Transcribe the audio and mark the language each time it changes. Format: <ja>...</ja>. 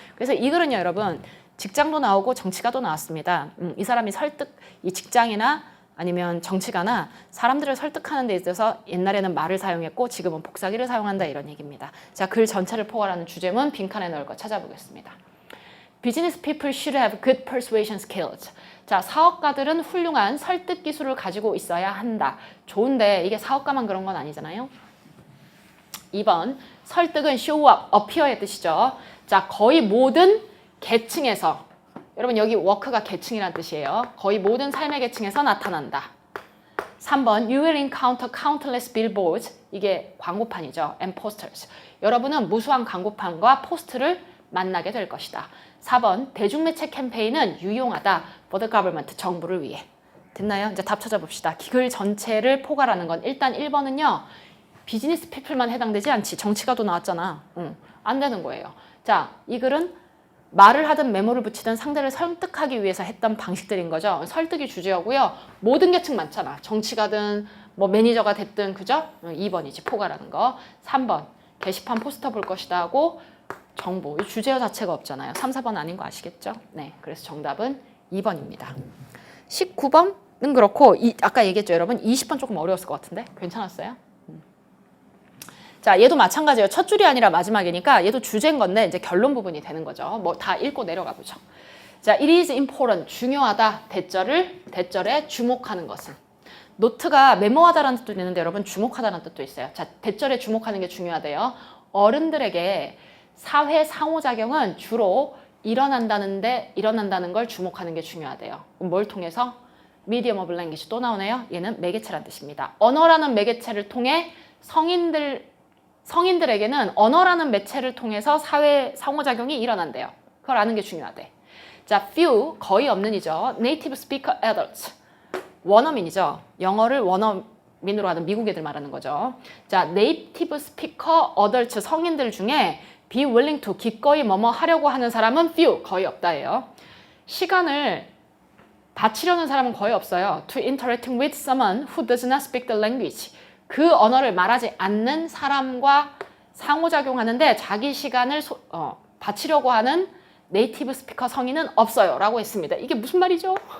<ko>그래서 이 글은요, 여러분 직장도 나오고 정치가도 나왔습니다. 이 사람이 설득, 이 직장이나 아니면 정치가나 사람들을 설득하는 데 있어서 옛날에는 말을 사용했고 지금은 복사기를 사용한다 이런 얘기입니다. 자, 글 전체를 포괄하는 주제문 빈칸에 넣을 거 찾아보겠습니다.</ko> <en>Business people should have good persuasion skills.</en> <ko>자, 사업가들은 훌륭한 설득 기술을 가지고 있어야 한다. 좋은데 이게 사업가만 그런 건 아니잖아요. 2번, 설득은</ko> <en>show up, appear</en> <ko>의 뜻이죠. 자, 거의 모든 계층에서, 여러분 여기 work가 계층이란 뜻이에요. 거의 모든 삶의 계층에서 나타난다.</ko> <en>3번, you will encounter countless billboards.</en> <ko>이게 광고판이죠.</ko> <en>and posters.</en> <ko>여러분은 무수한 광고판과 포스트를 만나게 될 것이다. 4번, 대중매체 캠페인은 유용하다.</ko> <en>for the government,</en> <ko>정부를 위해. 됐나요? 이제 답 찾아봅시다. 글 전체를 포괄하는 건 일단 1번은요. 비즈니스 피플만 해당되지 않지. 정치가도 나왔잖아. 안 되는 거예요. 자, 이 글은 말을 하든 메모를 붙이든 상대를 설득하기 위해서 했던 방식들인 거죠. 설득이 주제어고요. 모든 계층 많잖아. 정치가든 뭐 매니저가 됐든 그죠? 2번이지 포괄하는 거. 3번 게시판 포스터 볼 것이다 하고 정보. 이 주제어 자체가 없잖아요. 3, 4번 아닌 거 아시겠죠? 네. 그래서 정답은 2번입니다. 19번은 그렇고 아까 얘기했죠, 여러분. 20번 조금 어려웠을 것 같은데 괜찮았어요? 자, 얘도 마찬가지예요. 첫 줄이 아니라 마지막이니까 얘도 주제인 건데 이제 결론 부분이 되는 거죠. 뭐 다 읽고 내려가 보죠.</ko> <en>자, it is important,</en> <ko>중요하다. 대절에 주목하는 것은. 노트가 메모하다라는 뜻도 있는데 여러분 주목하다라는 뜻도 있어요. 자, 대절에 주목하는 게 중요하대요. 어른들에게 사회 상호작용은 주로 일어난다는 걸 주목하는 게 중요하대요. 그럼 뭘 통해서?</ko> <en>medium of language</en> <ko>또 나오네요. 얘는 매개체란 뜻입니다. 언어라는 매개체를 통해 성인들에게는 언어라는 매체를 통해서 사회 상호작용이 일어난대요. 그걸 아는 게 중요하대. 자, few 거의 없는이죠.</ko> <en>native speaker adults</en> <ko>원어민이죠. 영어를 원어민으로 하는 미국 애들 말하는 거죠. 자,</ko> <en>native speaker adults</en> <ko>성인들 중에</ko> <en>be willing to</en> <ko>기꺼이 뭐뭐 하려고 하는 사람은 few 거의 없다예요. 시간을 바치려는 사람은 거의 없어요.</ko> <en>to interacting with someone who does not speak the language</en> <ko>그 언어를 말하지 않는 사람과 상호작용하는데 자기 시간을 바치려고 하는 네이티브 스피커 성인은 없어요 라고 했습니다. 이게 무슨 말이죠?</ko>